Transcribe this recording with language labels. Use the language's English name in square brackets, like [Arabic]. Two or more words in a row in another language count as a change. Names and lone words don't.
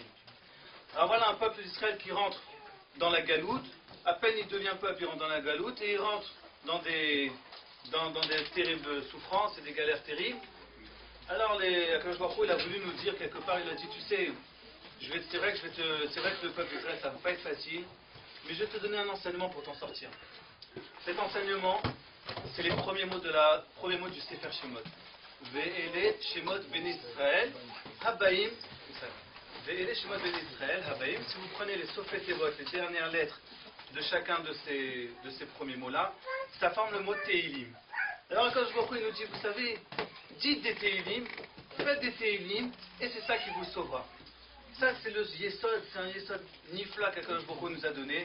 [French] Alors voilà un peuple d'Israël qui rentre dans la galoute, à peine il devient peuple, il rentre dans la galoute, et il rentre dans des terribles souffrances et des galères terribles. Alors, Akadosh Baruch Hu, il a voulu nous dire quelque part, il a dit, tu sais, c'est vrai que le peuple d'Israël, ça ne va pas être facile, mais je vais te donner un enseignement pour t'en sortir. Cet enseignement, c'est les premiers mots du Sefer Shemot. [Hebrew] ואלה שמות בני ישראל הבאים. ואלה שמות בני ישראל הבאים. [French] Si vous prenez les [Hebrew] סופי תיבות, [French] les dernières lettres de chacun de ces premiers mots-là, ça forme le mot Teilim. Alors, Akadosh Baruch Hu, il nous dit, vous savez, dites des Teilim, faites des Teilim, et c'est ça qui vous sauvera. Ça, c'est le Yesod, c'est un [Hebrew] יסוד נפלא [French] qu'Akadosh Baruch Hu nous a donné.